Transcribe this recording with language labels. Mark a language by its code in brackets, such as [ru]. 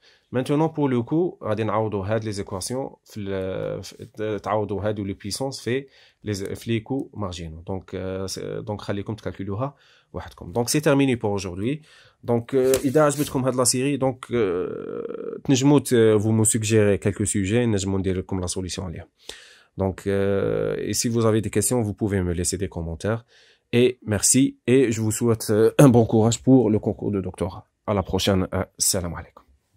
[fr] Maintenant pour le coup, [ar] غادي نعوضوا هاد [fr] les équations [ar] تعوضوا هادو [fr] les puissances في les coûts marginaux. [ar] Donc خليكم تكالكولوها وحدكم. [fr] Donc c'est terminé pour aujourd'hui. Donc [ar] إذا عجبتكم هاد [fr] la série, donc [ar] تنجموا [fr] vous me suggérez quelques sujets, [ar] نجموا ندير لكم [fr] la solution [ar] عليها. [fr] Donc et si vous avez des questions, vous pouvez me laisser des commentaires. Et merci et je vous souhaite un bon courage pour le concours de doctorat. À la prochaine. Salam alaikum.